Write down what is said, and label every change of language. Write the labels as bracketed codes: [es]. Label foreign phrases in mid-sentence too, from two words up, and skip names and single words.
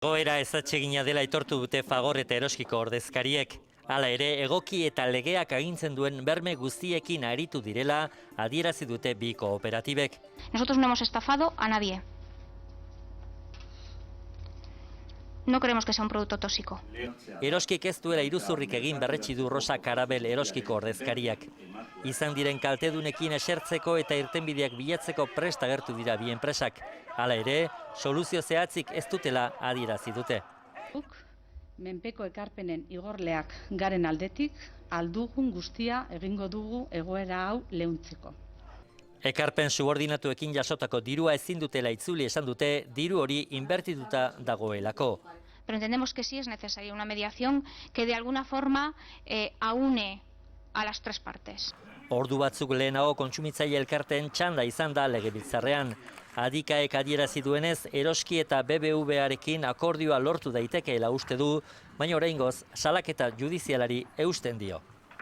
[eu] Egoera ezatsegina dela aitortu dute Fagor eta Eroskiko ordezkariek. Hala ere, egoki eta legeak agintzen duen berme guztiekin aritu direla adierazi dute bi kooperatibek. [es] Nosotros no hemos estafado a nadie. No creemos que sea un producto tóxico. [eu] Eroskik ez duela iruzurrik egin berretsi du Rosa Karabel Eroskiko ordezkariak. Izan diren kaltedunekin esertzeko eta irtenbideak bilatzeko prest agertu dira bi enpresak. Hala ere, soluzio zehatzik ez dutela adierazi dute. Menpeko ekarpenen igorleak garen aldetik, aldugun guztia egingo dugu egoera hau leuntzeko. Ekarpen subordinatuekin jasotako dirua ezin dutela itzuli esan dute, diru hori inbertituta dagoelako. [es] Pero entendemos que sí es necesaria una mediación que de alguna forma aúne a las tres partes. [eu] Ordu batzuk lehenago kontsumitzaile elkarteen txanda izan da legebiltzarrean. Adikaek adierazi duenez, Eroski eta BBVarekin akordioa lortu daitekeela uste du, baina oraingoz salaketa judizialari eusten dio.